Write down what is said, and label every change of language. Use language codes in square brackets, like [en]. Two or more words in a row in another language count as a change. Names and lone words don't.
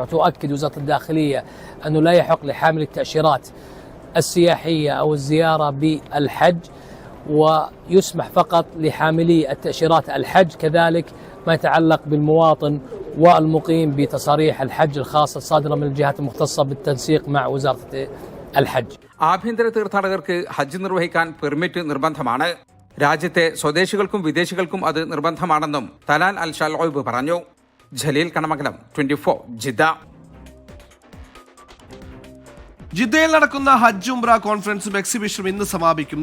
[ar] وتؤكد وزارة الداخلية أنه لا يحق لحامل التأشيرات السياحية أو الزيارة بالحج، ويسمح فقط لحاملي التأشيرات الحج. كذلك ما يتعلق بالمواطن والمقيم بتصاريح الحج الخاصة الصادرة من الجهات المختصة بالتنسيق مع وزارة الحج. [ml] ആഭ്യന്തര തീർത്ഥാടകർക്ക് ഹജ്ജ് നിർവഹിക്കാൻ പെർമിറ്റ് നിർബന്ധമാണ്. രാജ്യത്തെ സ്വദേശികൾക്കും വിദേശികൾക്കും അത് നിർബന്ധമാണെന്നും തലാൽ അൽ ഷൽഔബ് പറഞ്ഞു. ജലീൽ കണമംഗലം, 24 ജിദ്ദ. ജിദ്ദയിൽ നടക്കുന്ന ഹജ്ജ് ഉംറ കോൺഫറൻസും എക്സിബിഷനും ഇന്ന് സമാപിക്കും.